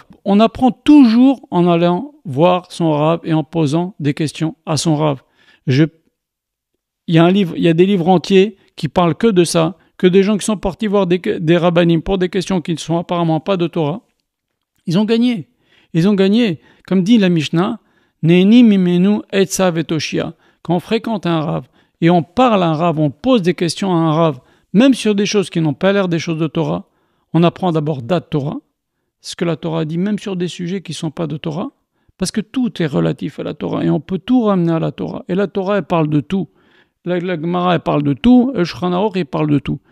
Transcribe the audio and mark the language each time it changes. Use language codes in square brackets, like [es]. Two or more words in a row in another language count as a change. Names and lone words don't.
[fr] On apprend toujours en allant voir son Rav et en posant des questions à son Rav. Il y a des livres entiers qui parlent que de ça, que des gens qui sont partis voir des rabbanim pour des questions qui ne sont apparemment pas de Torah. Ils ont gagné. Comme dit la Mishnah, [he] ונהנין ממנו עצה ותושייה. [fr] Quand on fréquente un Rav et on parle à un Rav, on pose des questions à un Rav, même sur des choses qui n'ont pas l'air des choses de Torah, on apprend d'abord d'at Torah, ce que la Torah dit, même sur des sujets qui ne sont pas de Torah, parce que tout est relatif à la Torah, et on peut tout ramener à la Torah. Et la Torah, elle parle de tout. La Gemara, elle parle de tout, le Shulchan Aruch, il parle de tout.